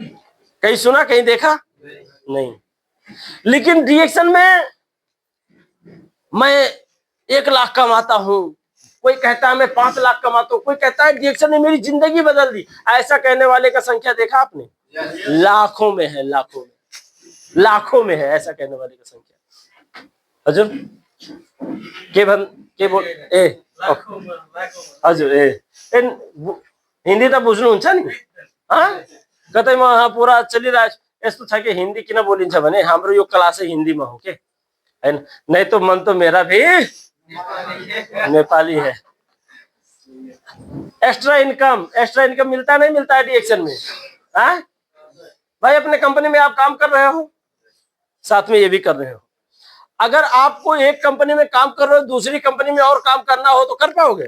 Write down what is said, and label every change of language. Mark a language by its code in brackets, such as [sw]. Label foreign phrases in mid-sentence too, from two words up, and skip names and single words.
[hi] कहीं सुना, कहीं देखा नहीं। लेकिन डीएक्शन में मैं 1 लाख कमाता हूं, कोई कहता है मैं 5 लाख कमाता हूँ, कोई कहता है डीएक्शन ने मेरी जिंदगी बदल दी। ऐसा कहने वाले का संख्या देखा आपने? लाखों में है, लाखों में है ऐसा कहने वाले का संख्या। [ne] हजूर के बोल ए हजुर हिंदी त बुझ्नुहुन्छ नि? कतै म पुरा चलिरहेको यस्तो छ कि हिंदी किन बोलिन्छ भने हाम्रो यो क्लासै हिन्दीमा हो के हैन, [hi] नहीं तो मन तो मेरा भी नेपाली है। [en] extra income [hi] मिलता नहीं मिलता है डीएक्शन में? भाई अपने कंपनी में आप काम कर रहे हो, साथ में ये भी कर रहे हो। अगर आपको एक कंपनी में काम कर रहे हो, दूसरी कंपनी में और काम करना हो तो कर पाओगे?